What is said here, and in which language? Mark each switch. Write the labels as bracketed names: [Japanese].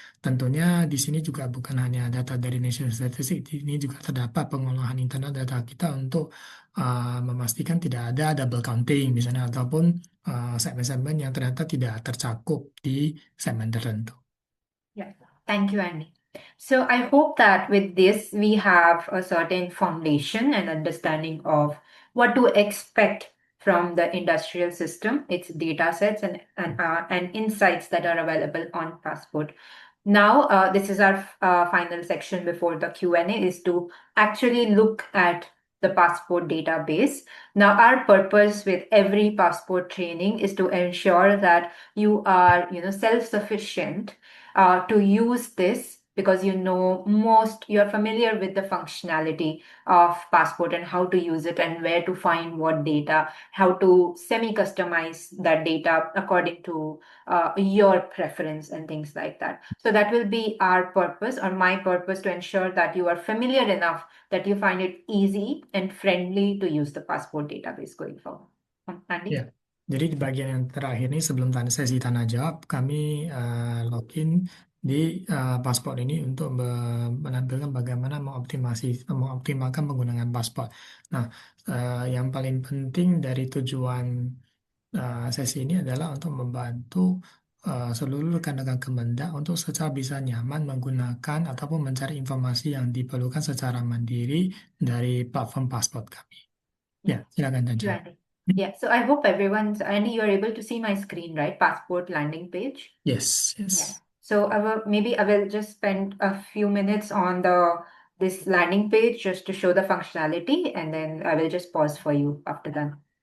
[Indonesian] Tentunya di sini juga bukan hanya data dari National Statistics, ini juga terdapat pengolahan internal data kita untuk memastikan tidak ada double counting misalnya ataupun segmen-segmen yang ternyata tidak tercakup di segmen tertentu. [English] Yeah, thank you, Andy. So I hope that with this, we have a certain foundation and understanding of what to expect from the industrial system, its data sets and insights that are available on Passport. Now, this is our final section before the Q&A, is to actually look at the Passport database. Now, our purpose with every Passport training is to ensure that you are, self-sufficient to use this, because you're familiar with the functionality of Passport and how to use it and where to find what data, how to semi-customize that data according to your preference and things like that. So that will be our purpose, or my purpose, to ensure that you are familiar enough that you find it easy and friendly to use the Passport database going forward. Andy? [Indonesian] Ya, jadi di bagian yang terakhir ini sebelum sesi tanya jawab, kami login di paspor ini untuk menampilkan bagaimana mengoptimalkan penggunaan paspor. Nah, yang paling penting dari tujuan sesi ini adalah untuk membantu seluruh rekan-rekan Kemendak untuk secara bisa nyaman menggunakan ataupun mencari informasi yang diperlukan secara mandiri dari platform paspor kami. Ya, silakan [English] Thank you, Tanja. Andy. Yeah, so I hope Andy, you're able to see my screen, right? Passport landing page. Yes. Yeah. So I will just spend a few minutes on this landing page just to show the functionality, and then I will just pause for you after that.